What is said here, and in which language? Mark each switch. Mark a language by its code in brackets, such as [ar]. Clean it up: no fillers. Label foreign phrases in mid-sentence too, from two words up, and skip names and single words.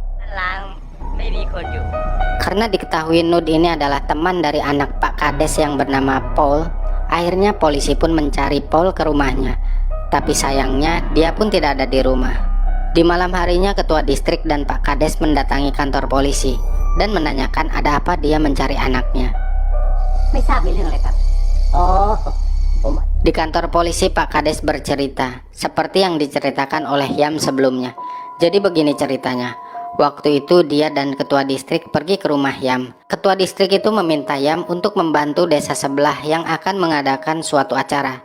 [id] Karena diketahui Nud ini adalah teman dari anak Pak Kades yang bernama Paul, akhirnya polisi pun mencari Paul ke rumahnya. Tapi sayangnya dia pun tidak ada di rumah. Di malam harinya ketua distrik dan Pak Kades mendatangi kantor polisi dan menanyakan ada apa dia mencari anaknya. [th] ไม่ทราบมีเรื่องอะไรครับอ๋อผม [id] Di kantor polisi Pak Kades bercerita, seperti yang diceritakan oleh Yam sebelumnya. Jadi begini ceritanya, waktu itu dia dan ketua distrik pergi ke rumah Yam. Ketua distrik itu meminta Yam untuk membantu desa sebelah yang akan mengadakan suatu acara.